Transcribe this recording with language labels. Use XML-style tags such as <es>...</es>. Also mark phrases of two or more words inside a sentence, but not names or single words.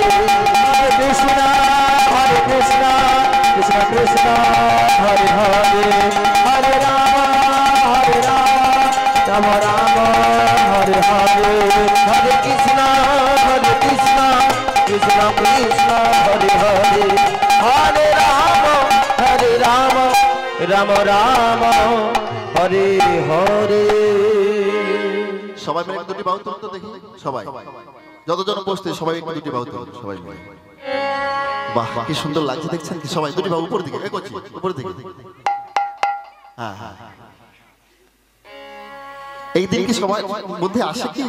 <bn>হরে কৃষ্ণ কৃষ্ণ কৃষ্ণ হরে হরে, হরে রাম রাম রাম হরে হরে। হরে কৃষ্ণ কৃষ্ণ কৃষ্ণ হরে হরে, হরে রাম রাম রাম হরে হরে। সবাই মিলে একটু দুটি বাহু তুলুন তো দেখি, সবাই যতজন উপস্থিত সবাই একটু দুটি বাহু তুলুন সবাই মিলে। বাহ কি সুন্দর লাগছে দেখছেন কি? সবাই দুটি বাহু উপর দিকে, করছি উপর দিকে। হ্যাঁ হ্যাঁ, এই দিন কি সবাই মধ্যে আসে কি?</bn>